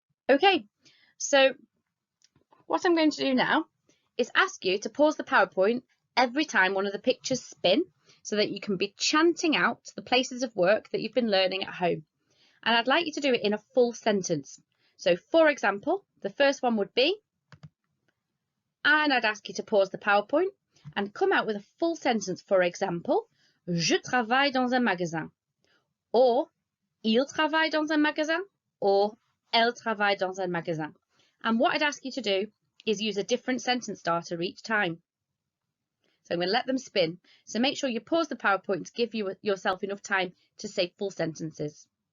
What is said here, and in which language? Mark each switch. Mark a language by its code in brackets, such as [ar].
[en] Okay, so what I'm going to do now is ask you to pause the PowerPoint every time one of the pictures spin so that you can be chanting out the places of work that you've been learning at home. And I'd like you to do it in a full sentence. So for example, the first one would be, and I'd ask you to pause the PowerPoint and come out with a full sentence. For example, [fr] je travaille dans un magasin, or il travaille dans un magasin, or elle travaille dans un magasin. [en] And what I'd ask you to do is use a different sentence starter each time. So I'm going to let them spin. So make sure you pause the PowerPoint to give yourself enough time to say full sentences.